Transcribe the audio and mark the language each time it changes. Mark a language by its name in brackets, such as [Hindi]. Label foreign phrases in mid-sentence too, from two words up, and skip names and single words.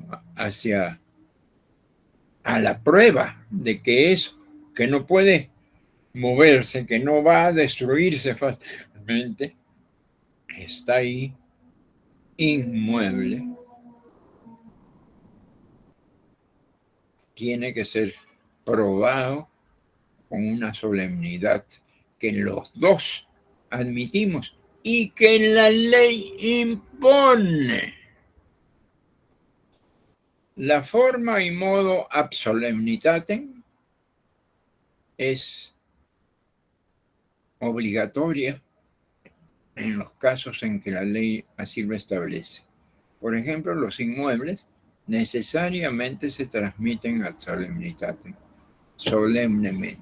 [Spanish] Hacia a la prueba de que que no puede moverse, que no va a destruirse fácilmente, que está ahí inmueble, tiene que ser probado con una solemnidad que los dos admitimos y que la ley impone. La forma y modo [Latin] ab solemnitatem [Spanish] es obligatoria en los casos en que la ley así lo establece. Por ejemplo, los inmuebles necesariamente se transmiten [Latin] ad solemnitatem, [Spanish] solemnemente.